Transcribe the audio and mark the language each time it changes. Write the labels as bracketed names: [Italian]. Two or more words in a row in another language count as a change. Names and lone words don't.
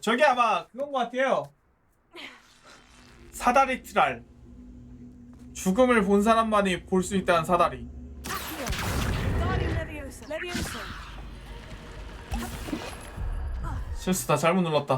[Korean] 저게 아마 그건 것 같아요. 사다리 트랄. 죽음을 본 사람만이 볼 수 있다는 사다리. [English] Guardium Leviosa. Leviosa. [Korean] 실수다, 잘못 눌렀다.